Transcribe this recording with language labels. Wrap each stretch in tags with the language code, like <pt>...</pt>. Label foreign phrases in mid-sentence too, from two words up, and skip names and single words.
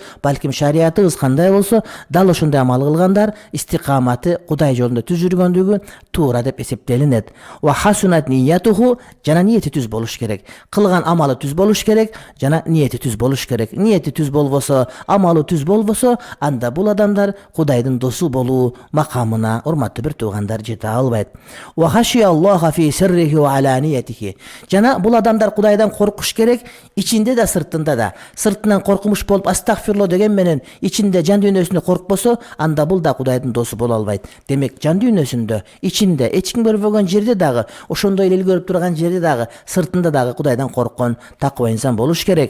<ky>Балким шариатыбыз кандай болсо, дал ошондой амал кылгандар истикаматы Кудай жолунда түз жүргөндүгү туура деп эсептелинет.</ky> <ar>وحسنت نيته,</ar> <ky>жана ниети түз болуш керек. Кылган амалы түз болуш керек, жана ниети түз болуш керек. Ниети түз болбосо, амалы түз болбосо, анда бул адамдар Кудайдын досу болуу макамына, урматтуу бир туугандар, жете албайт.</ky> <ar>وخشي الله في سره وعلانيته.</ar> <ky>Жана бул адамдар Кудайдан коркуш керек, ичинде да сыртында да. Сыртынан коркумуш болуп астагфирло деген менен ичинде жан дүйнөсүндө коркпосо, анда бул да Кудайдын досу боло албайт. Демек жан дүйнөсүндө, ичинде, эч ким көрбөгөн жерде дагы, ошондой эле көрүп турган жерде дагы, сыртында дагы Кудайдан корккон таква инсан болуш керек.</ky>